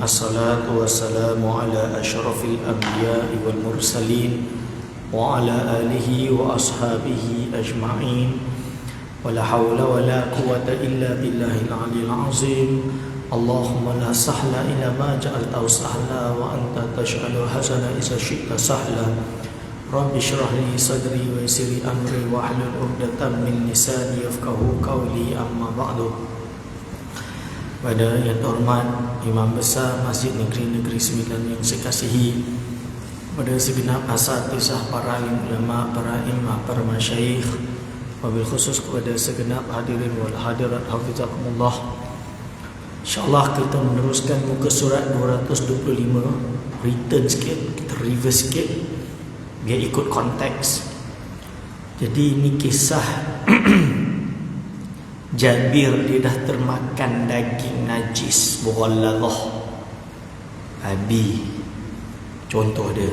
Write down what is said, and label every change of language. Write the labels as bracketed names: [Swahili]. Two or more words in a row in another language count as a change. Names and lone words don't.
[Arabic] الصلاة والسلام على أشرف الأنبياء والمرسلين وعلى آله وأصحابه أجمعين. ولا حول ولا قوة إلا بالله العلي العظيم. اللهم لا سهل إلا ما جعلته سهلا وأنت تجعل الحزن إذا شئت سهلا. رب اشرح لي صدري ويسر لي أمري واحلل عقدة من لساني يفقهوا قولي أما بعد. [Malay] Pada yang terhormat Imam Besar Masjid Negeri Sembilan yang saya kasihi, pada segenap asatizah, para ulama, para imam, para masyayikh, [Arabic] وبالخصوص [Malay] kepada segenap [Arabic] الحاضرين والحاضرات حفظكم الله. [Malay] InsyaAllah kita meneruskan muka surat 225. Return sikit, kita reverse sikit biar ikut konteks. Jadi ini kisah Jabir, dia dah termakan daging najis, mughalladhah, babi, contoh dia.